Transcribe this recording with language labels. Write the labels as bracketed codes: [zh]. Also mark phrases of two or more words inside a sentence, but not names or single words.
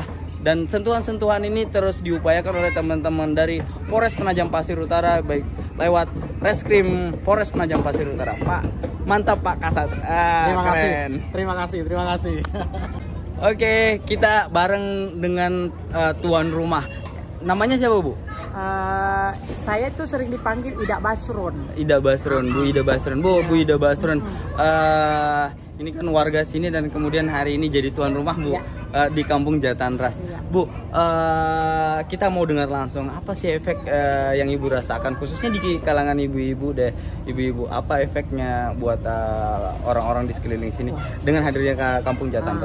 [id] Dan sentuhan-sentuhan ini terus diupayakan oleh teman-teman dari Polres Penajam Pasir Utara, baik lewat Reskrim Polres Penajam Pasir Utara. Pak, mantap Pak Kasat. Terima kasih. Oke, kita bareng dengan tuan rumah. Namanya siapa, Bu? Saya tuh sering dipanggil Ida Basron. Ida Basron, Bu Ida Basron. Bu Ida Basron. Ini kan warga sini dan kemudian hari ini jadi tuan rumah, Bu, di Kampung Jatanras. Bu, kita mau dengar langsung apa sih efek yang Ibu rasakan, khususnya di kalangan ibu-ibu deh. Ibu-ibu, apa efeknya buat orang-orang di sekeliling sini dengan hadirnya ke Kampung Jatanras?